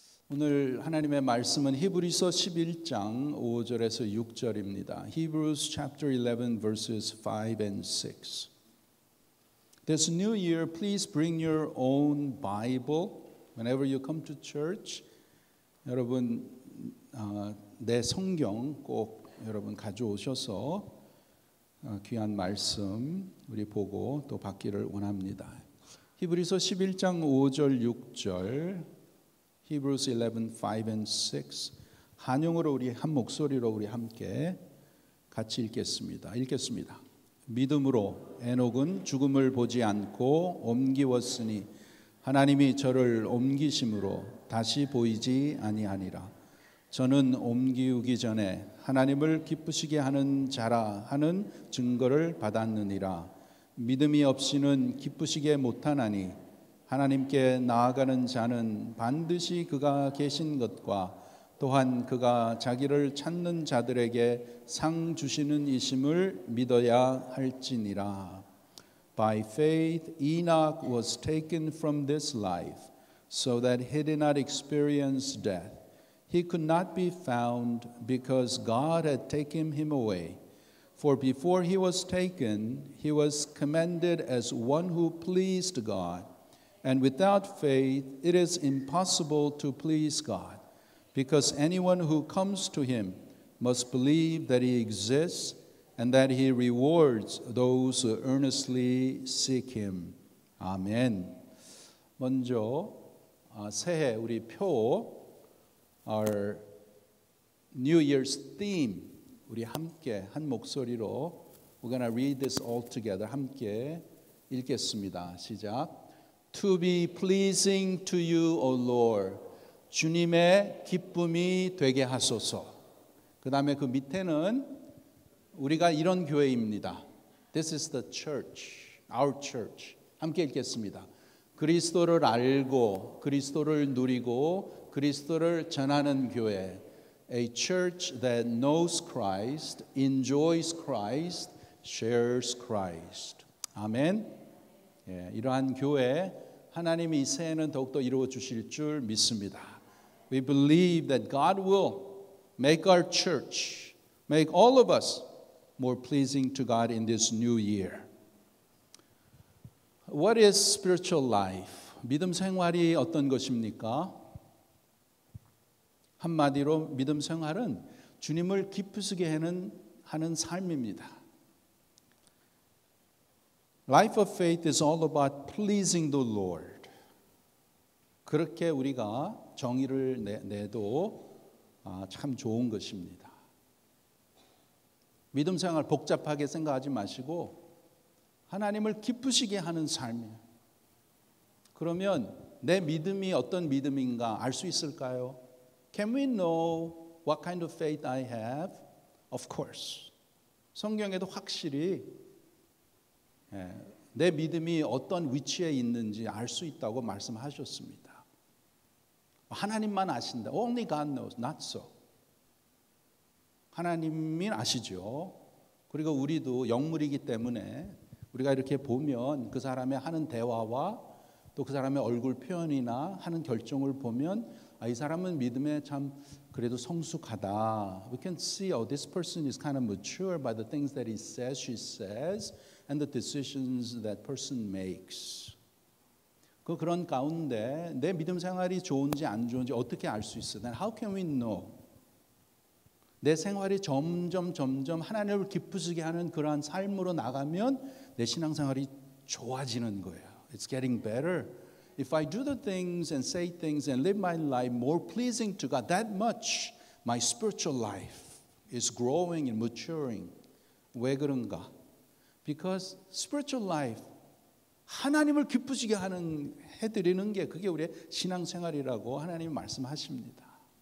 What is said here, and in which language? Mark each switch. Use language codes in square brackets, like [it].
[ko] 오늘 하나님의 말씀은 히브리서 11장 5절에서 6절입니다. [en] Hebrews chapter 11 verses 5 and 6. This new year, please bring your own Bible whenever you come to church. [ko] 여러분 내 성경 꼭 여러분 가져오셔서 귀한 말씀 우리 보고 또 받기를 원합니다. 히브리서 11장 5절 6절 [en] Hebrews 11, 5 and 6 [ko] 한영으로 우리 한 목소리로 우리 함께 같이 읽겠습니다. 믿음으로 에녹은 죽음을 보지 않고 옮기웠으니 하나님이 저를 옮기심으로 다시 보이지 아니하니라. 저는 옮기우기 전에 하나님을 기쁘시게 하는 자라 하는 증거를 받았느니라. 믿음이 없이는 기쁘시게 못하나니 하나님께 나아가는 자는 반드시 그가 계신 것과 또한 그가 자기를 찾는 자들에게 상 주시는 이심을 믿어야 할지니라. [en] By faith Enoch was taken from this life so that he did not experience death. He could not be found because God had taken him away. For before he was taken, he was commended as one who pleased God. And without faith, it is impossible to please God, because anyone who comes to him must believe that he exists and that he rewards those who earnestly seek him. [ko] 아멘. 먼저 새해 우리 표, [en] our New Year's theme, [ko] 우리 함께 한 목소리로 [en] we're going to read this all together. [ko] 함께 읽겠습니다. 시작. [en] To be pleasing to you, O Lord. [ko] 주님의 기쁨이 되게 하소서. 그 다음에 그 밑에는 우리가 이런 교회입니다. [en] This is the church, our church. [ko] 함께 읽겠습니다. 그리스도를 알고 그리스도를 누리고 그리스도를 전하는 교회. [en] A church that knows Christ, enjoys Christ, shares Christ. [ko] 아멘. 이러한 교회 하나님이 이 새해는 더욱더 이루어 주실 줄 믿습니다. [en] We believe that God will make our church, make all of us more pleasing to God in this new year. What is spiritual life? [ko] 믿음 생활이 어떤 것입니까? 한마디로 믿음 생활은 주님을 기쁘시게 하는 삶입니다. [en] Life of faith is all about pleasing the Lord. [ko] 그렇게 우리가 정의를 내도 참 좋은 것입니다. 믿음 생활 복잡하게 생각하지 마시고 하나님을 기쁘시게 하는 삶이에요. 그러면 내 믿음이 어떤 믿음인가 알 수 있을까요? [en] Can we know what kind of faith I have? Of course. [ko] 성경에도 확실히 내 믿음이 어떤 위치에 있는지 알 수 있다고 말씀하셨습니다. 하나님만 아신다. [en] Only God knows. Not so. [ko] 하나님이 아시죠. 그리고 우리도 영물이기 때문에 우리가 이렇게 보면 그 사람의 하는 대화와 또 그 사람의 얼굴 표현이나 하는 결정을 보면 이 사람은 믿음에 참 그래도 성숙하다. [en] We can see, this person is kind of mature by the things that he says, she says, and the decisions that person makes. [ko] 그런 가운데 내 믿음 생활이 좋은지 안 좋은지 어떻게 알 수 있어요? [en] Then how can we know? [ko] 내 생활이 점점 하나님을 기쁘시게 하는 그러한 삶으로 나가면 내 신앙생활이 좋아지는 거예요. [en] It's getting better. If I do the things and say things and live my life more pleasing to God, that much my spiritual life is growing and maturing. [ko] 왜 그런가? [en] Because spiritual life, [ko] 하나님을 기쁘시게 해드리는 게 그게 우리의 신앙생활이라고 하나님이 말씀하십니다.